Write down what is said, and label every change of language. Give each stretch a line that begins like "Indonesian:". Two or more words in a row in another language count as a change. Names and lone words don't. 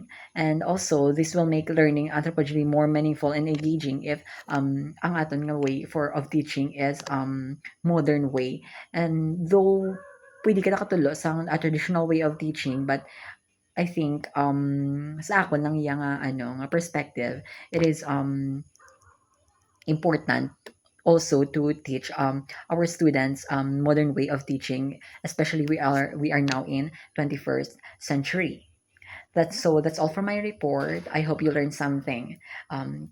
English: And also this will make learning anthropology more meaningful and engaging if
Hiligaynon: ang aton nga
English: way of teaching is modern way. And though
Hiligaynon: pwede ka nakatulo sa
English: traditional way of teaching, but I think
Hiligaynon: sa ako lang yang nga
English: perspective, it is important also to teach our students modern way of teaching, especially we are now in 21st century. That's all for my report. I hope you learned something.